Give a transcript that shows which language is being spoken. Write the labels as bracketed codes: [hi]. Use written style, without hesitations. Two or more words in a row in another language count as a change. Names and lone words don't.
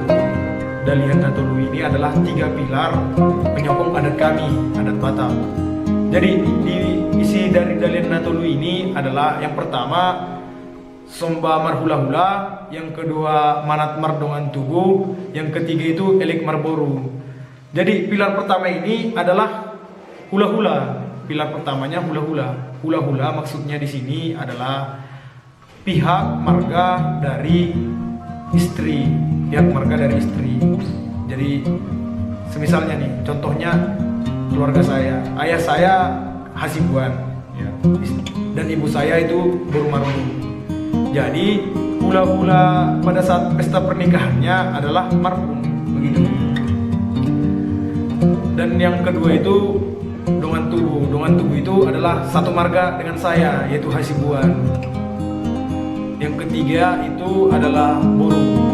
[id] Dalihan Natolu ini adalah 3 pilar penyokong adat kami, adat Batak. Jadi isi dari Dalihan Natolu ini adalah yang pertama [bbc] Somba Marhula-hula, [id] yang kedua [bbc] Manat Mardongan Tugu, [id] yang ketiga itu [bbc] Elek Marboru. [id] Jadi pilar pertama ini adalah hula-hula. Pilar pertamanya hula-hula. Hula-hula maksudnya di sini adalah pihak marga dari istri, pihak marga dari istri. Jadi semisalnya nih, contohnya keluarga saya, ayah saya Hasibuan, ya, dan ibu saya itu Boru Marmu. Jadi hula-hula pada saat pesta pernikahannya adalah marhum, begitu. Dan yang kedua itu Dongan Tugu. Dongan Tugu itu adalah satu marga dengan saya, yaitu Hasibuan. Yang ketiga itu adalah Boru.